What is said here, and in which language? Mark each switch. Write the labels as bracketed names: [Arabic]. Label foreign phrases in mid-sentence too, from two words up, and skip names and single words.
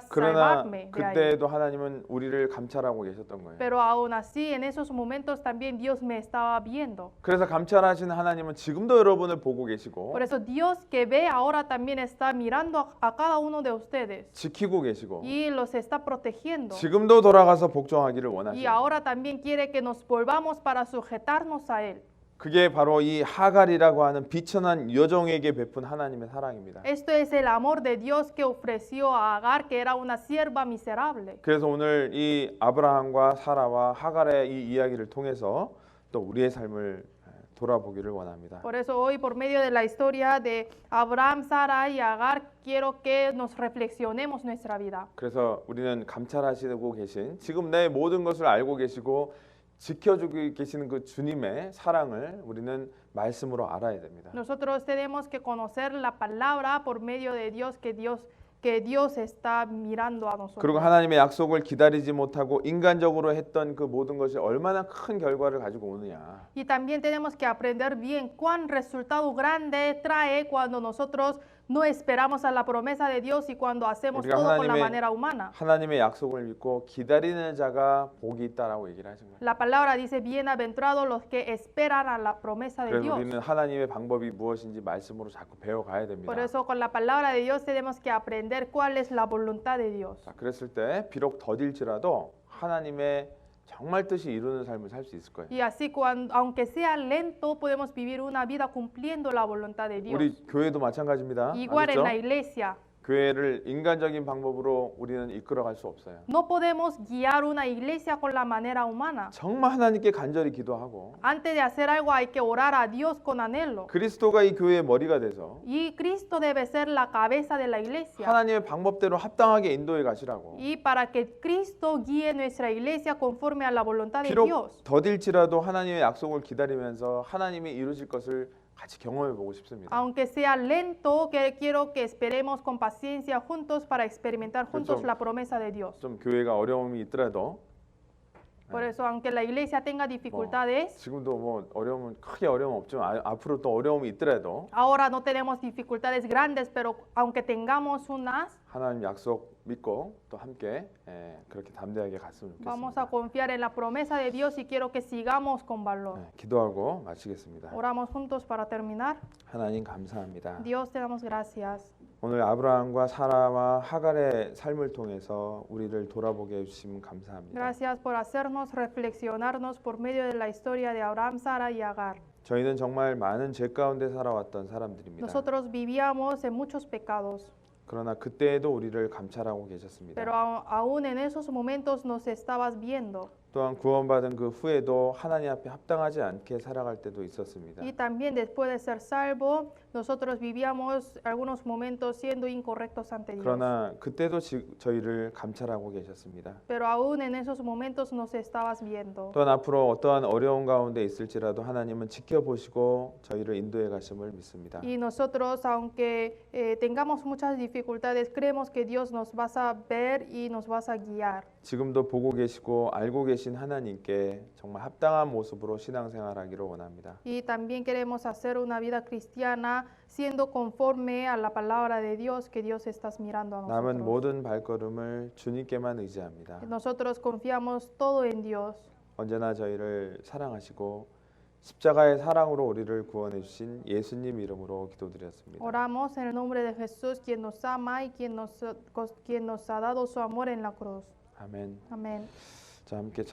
[Korean] 그러나 [Spanish] salvarme de ahí. [Korean] 그때에도 하나님은 우리를 감찰하고 계셨던 거예요. [Spanish] Pero aún así, en esos momentos también Dios me estaba viendo. [Korean] 그래서 감찰하시는 하나님은 지금도 여러분을 보고 계시고 [Spanish] Por eso Dios que ve ahora también está mirando a cada uno de ustedes [Korean] 지키고 계시고 [Spanish] y los está protegiendo. [Korean] 지금도 돌아가서 복종하기를 [Spanish] Y [Korean] 원하시고 [Spanish] ahora también quiere que nos volvamos para sujetarnos a Él. [Korean] 그게 바로 이 하갈이라고 하는 비천한 여종에게 베푼 하나님의 사랑입니다. [Spanish] Esto es el amor de Dios que ofreció a Agar, que era una sierva miserable. [Korean] 그래서 오늘 이 아브라함과 사라와 하갈의 이 이야기를 통해서 또 우리의 삶을 돌아보기를 원합니다. [Spanish] Por eso hoy, por medio de la historia de Abraham, Sara y Agar, quiero que nos reflexionemos nuestra vida. [Korean] 그래서 우리는 감찰하시고 계신 지금 내 모든 것을 알고 계시고 지켜주고 계시는 그 주님의 사랑을 우리는 말씀으로 알아야 됩니다. [Spanish] Nosotros tenemos que conocer la palabra por medio de Dios, que Dios está mirando a nosotros. [Korean] 그리고 하나님의 약속을 기다리지 못하고 인간적으로 했던 그 모든 것이 얼마나 큰 결과를 가지고 오느냐. [Spanish] Y también tenemos que aprender bien cuán resultado grande trae cuando nosotros no esperamos a la promesa de Dios y cuando hacemos [Korean] 우리가 [Spanish] todo con la [Korean] 하나님의- [Spanish] manera humana. [Korean] 하나님의 약속을 믿고 기다리는 자가 복이 있다라고 얘기를 하신 거예요. [Spanish] La palabra dice, bienaventurados los que esperan a la promesa de [Korean] 그래서 [Spanish] Dios. [Korean] 우리는 하나님의 방법이 무엇인지 말씀으로 자꾸 배워가야 됩니다. [Spanish] Por eso con la palabra de Dios tenemos que aprender cuál es la voluntad de Dios. [Korean] 자, 그랬을 때 비록 더딜지라도 하나님의 정말 뜻이 이루는 삶을 살 수 있을 거예요. [Spanish] Y así, aunque sea lento, podemos vivir una vida cumpliendo la voluntad de Dios. [Korean] 우리 교회도 마찬가지입니다. [Spanish] Igual en [Korean] 아셨죠? [Spanish] la iglesia. [Korean] 교회를 인간적인 방법으로 우리는 이끌어갈 수 없어요. [Spanish] No podemos guiar una iglesia con la manera humana. [Korean] 정말 하나님께 간절히 기도하고 [Spanish] Antes de hacer algo hay que orar a Dios con anhelo. [Korean] 그리스도가 이 교회의 머리가 돼서 [Spanish] Y Cristo debe ser la cabeza de la iglesia. [Korean] 하나님의 방법대로 합당하게 인도해 가시라고. [Spanish] Y para que Cristo guíe nuestra iglesia conforme a la voluntad de [Korean] 비록 [Spanish] Dios. [Korean] 더딜지라도 하나님의 약속을 기다리면서 하나님이 이루실 것을 같이 경험해 보고 싶습니다. [Spanish] Aunque sea lento, que quiero que esperemos con paciencia juntos para experimentar juntos [Korean] 좀- [Spanish] la promesa de Dios. [Korean] 좀 교회가 어려움이 있더라도 [Spanish] Por eso, aunque la iglesia tenga dificultades, [Korean] 지금도 뭐 크게 어려움 없지만 앞으로 또 어려움이 있더라도 [Spanish] ahora no tenemos dificultades grandes, pero aunque tengamos unas, [Korean] 하나님 약속 믿고 또 함께 그렇게 담대하게 갔으면 [Spanish] vamos [Korean] 좋겠습니다. [Spanish] a confiar en la promesa de Dios y quiero que sigamos con valor. [Korean] 기도하고 마치겠습니다. [Spanish] Oramos juntos para terminar. [Korean] 하나님 감사합니다. [Spanish] Dios, te damos gracias. [Korean] 오늘 아브라함과 사라와 하갈의 삶을 통해서 우리를 돌아보게 해주시면 감사합니다. [Spanish] Gracias por hacernos reflexionarnos por medio de la historia de Abraham, Sara y Agar. [Korean] 저희는 정말 많은 죄 가운데 살아왔던 사람들입니다. [Spanish] Nosotros vivíamos en muchos pecados. [Korean] 그러나 그때에도 우리를 감찰하고 계셨습니다. [Spanish] Pero aún en esos momentos nos estabas viendo. [Korean] 또한 구원받은 그 후에도 하나님 앞에 합당하지 않게 살아갈 때도 있었습니다. [Spanish] Y también después de ser salvo, nosotros vivíamos algunos momentos siendo incorrectos ante Dios. [Korean] 그러나 그때도 저희를 감찰하고 계셨습니다. [Spanish] Pero aún en esos momentos nos estabas viendo. [Korean] 또한 앞으로 어떠한 어려운 가운데 있을지라도 하나님은 지켜보시고 저희를 인도해 가심을 믿습니다. [Spanish] Y nosotros, aunque tengamos muchas dificultades, creemos que Dios nos vas a ver y nos vas a guiar. [Korean] 지금도 보고 계시고 알고 계신 하나님께 정말 합당한 모습으로 신앙생활하기를 원합니다. [Spanish] Y también queremos hacer una vida cristiana siendo conforme a la palabra de Dios que Dios está mirando a [Korean] 남은 [Spanish] nosotros. [Korean] 모든 발걸음을 주님께만 의지합니다. [Spanish] Nosotros confiamos todo en Dios. [Korean] 언제나 저희를 사랑하시고 십자가의 사랑으로 우리를 구원해 주신 예수님 이름으로 기도드렸습니다. [Spanish] Oramos en el nombre de Jesús, quien nos ama y quien nos ha dado su amor en la cruz. [Korean] 아멘. [Spanish] Amén. [Korean] 자, 함께